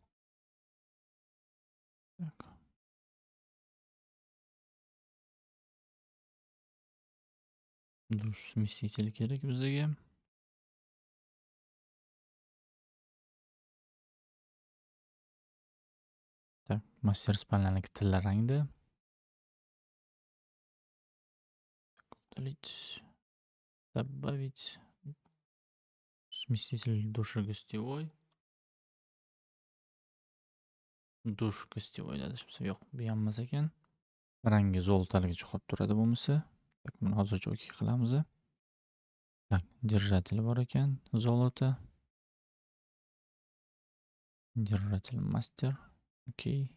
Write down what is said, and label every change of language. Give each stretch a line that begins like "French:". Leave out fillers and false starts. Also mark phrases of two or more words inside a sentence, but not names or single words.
Russian: Так.
Uzbek: Dush смеситель kerak bizga. Так,
Russian: мастер спальнянiki
Uzbek: tilla rangda.
Russian: Удалить. Добавить. Смеситель душа гостевой.
Uzbek: Dush gостевой adashmasam yo'q, bu ham emas ekan. Rangi zolotaligicha qolib turadi bo'lmasa. Так, buni hozircha okey qilamiz. Так, держатель bor ekan, zolota.
Russian: Держатель мастер. Okey.